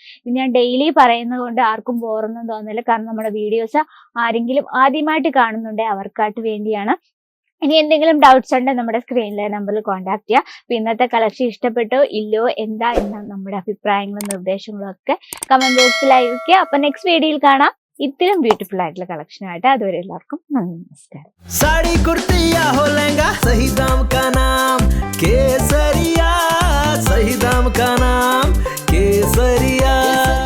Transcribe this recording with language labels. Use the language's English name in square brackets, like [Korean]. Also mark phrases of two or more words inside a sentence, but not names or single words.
[Malayalam] ഇത് ഞാൻ ഡെയിലി പറയുന്നത് കൊണ്ട് ആർക്കും ബോറൊന്നും തോന്നില്ല. കാരണം നമ്മുടെ വീഡിയോസ് ആരെങ്കിലും ആദ്യമായിട്ട് കാണുന്നുണ്ടെങ്കിൽ അവർക്കായിട്ട് വേണ്ടിയാണ്. ഇനി എന്തെങ്കിലും ഡൗട്ട്സ് ഉണ്ടെങ്കിൽ നമ്മുടെ സ്ക്രീനിലെ നമ്പറിൽ കോൺടാക്ട് ചെയ്യുക. അപ്പൊ ഇന്നത്തെ കളക്ഷൻ ഇഷ്ടപ്പെട്ടോ ഇല്ലയോ എന്താ എന്ന നമ്മുടെ അഭിപ്രായങ്ങളും നിർദ്ദേശങ്ങളും ഒക്കെ [English] comment box [Malayalam] അയക്കുക. അപ്പൊ [English] next video [Malayalam] കാണാം ഇത്തരം ബ്യൂട്ടിഫുൾ ആയിട്ടുള്ള കളക്ഷനായിട്ട്. അതുവരെ എല്ലാവർക്കും നന്ദി, നമസ്കാരം. [Hindi] साड़ी कुर्ती या हो लहंगा, सही दाम का नाम केसरिया, सही दाम का नाम केसरिया.